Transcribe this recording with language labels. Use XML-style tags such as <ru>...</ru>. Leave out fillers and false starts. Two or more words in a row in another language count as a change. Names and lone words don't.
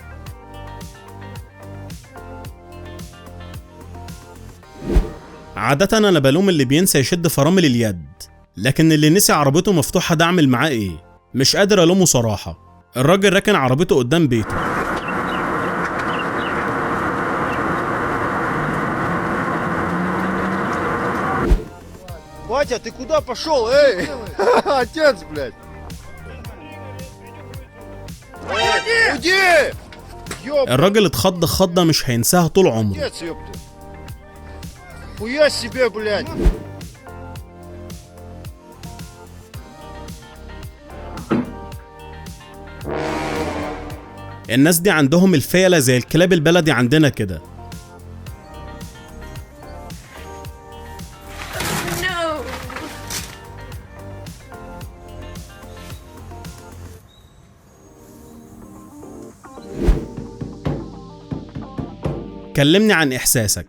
<ar>عادة انا بلوم اللي بينسى يشد فرامل اليد، لكن اللي نسي عربيته مفتوحة ده اعمل معاه ايه؟ مش قادر الومه صراحة. الراجل راكن عربيته قدام بيته.</ar> <ru>Батя, ты куда пошел, эй? Отец, блядь! Уйди!</ru> <ar>الراجل اتخض خضة مش هينساها طول عمره.</ar> <ru>Отец, ёпта! Хуя себе, блядь!</ru> <ar>الناس دي عندهم الفيلة زي الكلاب البلدي عندنا كده. كلمني عن إحساسك.</ar>